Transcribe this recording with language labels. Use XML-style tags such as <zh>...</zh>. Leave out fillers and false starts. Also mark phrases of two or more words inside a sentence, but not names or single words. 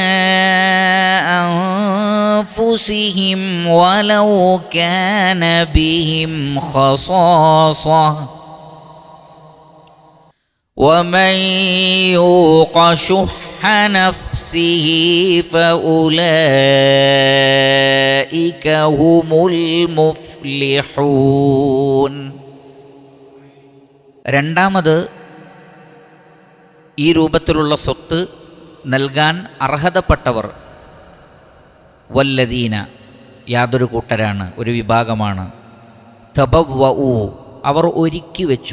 <ar>أنفسهم ولو كان بهم خصاصة ومن يوق شح نفسه فأولئك هم المفلحون.</ar> <ml>രണ്ടാമത്, ഈ രൂപത്തിലുള്ള സ്വത്ത് നൽകാൻ അർഹതപ്പെട്ടവർ വല്ലദീന, യാതൊരു കൂട്ടരാണ്, ഒരു വിഭാഗമാണ്. തബവ്വഉ, അവർ ഒരുക്കി വെച്ചു.</ml>